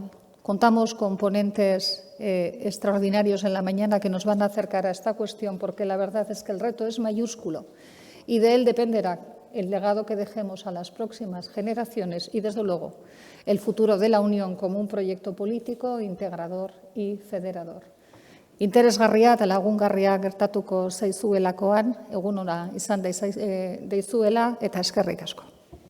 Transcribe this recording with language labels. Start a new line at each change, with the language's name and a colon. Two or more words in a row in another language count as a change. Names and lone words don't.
Spanish: Contamos con ponentes extraordinarios en la mañana que nos van a acercar a esta cuestión, porque la verdad es que el reto es mayúsculo y de él dependerá el legado que dejemos a las próximas generaciones y, desde luego, el futuro de la Unión como un proyecto político, integrador y federador.
Basque: Interesgarria eta lagungarria gertatuko zaizuelakoan, egun ona izan deizuela eta eskerrik asko.